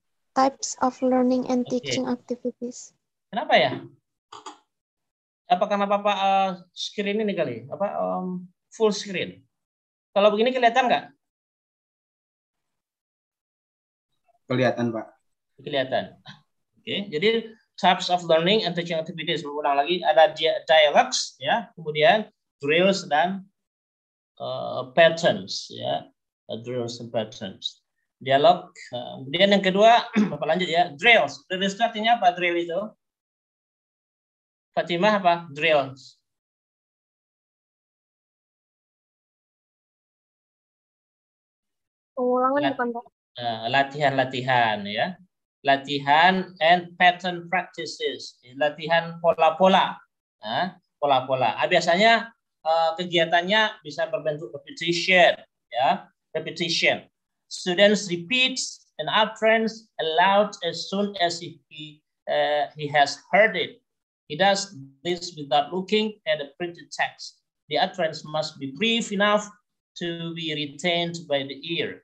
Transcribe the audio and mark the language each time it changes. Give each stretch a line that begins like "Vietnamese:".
English: Types of learning and teaching activities.
Indonesian: Kenapa ya? Apa karena Bapak screen ini kali? Full screen? Kalau begini kelihatan nggak? Kelihatan, Pak. Kelihatan. Oke, jadi
English: types of learning and teaching activities,
Indonesian: berulang lagi, ada dialogues, ya, kemudian drills dan patterns, ya.
English: drills and patterns.
Indonesian: Dialog. Kemudian yang kedua, Bapak lanjut ya. Drills. Drills itu artinya apa? Drill itu? Fatimah apa? Drills. Pengulangan bukan, Pak? Latihan-latihan ya.
English: Latihan and pattern practices.
Indonesian: Latihan pola-pola. Pola-pola. Biasanya kegiatannya bisa berbentuk repetition ya.
English: Repetition. Students repeats an utterance aloud as soon as he has heard it. He does this without looking at the printed text. The utterance must be brief enough to be retained by the ear.